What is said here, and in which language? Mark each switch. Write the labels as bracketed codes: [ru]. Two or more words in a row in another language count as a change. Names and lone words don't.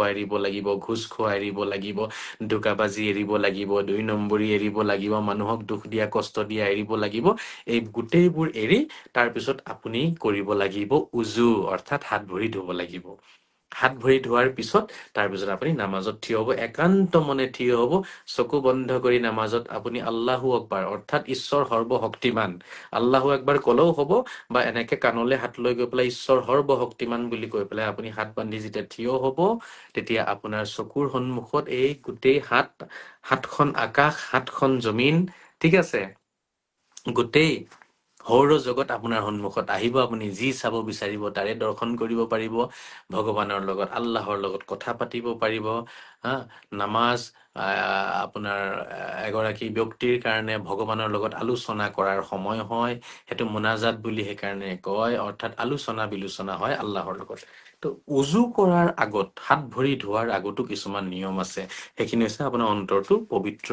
[as] এৰিব লাগিব ঘুষ খোৱা এৰিব লাগিব ধোকাবাজি এৰিব লাগিব 2 নম্বৰী এৰিব লাগিব মানুহক দুখ দিয়া কষ্ট দিয়া এৰিব লাগিব এই গোটেইবোৰ এৰি তাৰপিছত আপুনি কৰিব লাগিব উজু অৰ্থাৎ হাত ভৰি ধুব লাগিব হাত ভৰি ধোৱাৰ পিছত তাৰপিছত আপুনি নামাজত থিয় হ'ব একান্ত মনে থিয় হ'ব চকু বন্ধ কৰি নামাজত আপুনি [ar] الله أكبر [as] অৰ্থাৎ ঈশ্বৰ সৰ্বশক্তিমান [ar] الله أكبر [as] কলেও হ'ব বা এনেকে কাণলে হাত লৈ গৈ পেলাই ঈশ্বৰ সৰ্বশক্তিমান বুলি কৈ পেলাই আপুনি হাত বান্ধি যেতিয়া থিয় হ'ব তেতিয়া আপোনাৰ চকুৰ সন্মুখত এই গোটেই হাতখন আকাশ হাতখন জমিন ঠিক আছে গোটেই সৌৰ জগত আপোনাৰ সন্মুখত আহিব আপুনি যি চাব বিচাৰিব তাৰে দৰ্শন কৰিব পাৰিব ভগৱানৰ লগত আল্লাহৰ লগত কথা পাতিব পাৰিব নামাজ আপোনাৰ এগৰাকী ব্যক্তিৰ কাৰণে ভগৱানৰ লগত আলোচনা কৰাৰ সময় হয় সেইটো মুনাজাত বুলি সেইকাৰণে কয় অৰ্থাৎ আলোচনা বিলোচনা হয় আল্লাহৰ লগত তো উজু কৰাৰ আগত হাত ভৰি ধোৱাৰ আগতো কিছুমান নিয়ম আছে সেইখিনি হৈছে আপোনাৰ অন্তৰটো পবিত্ৰ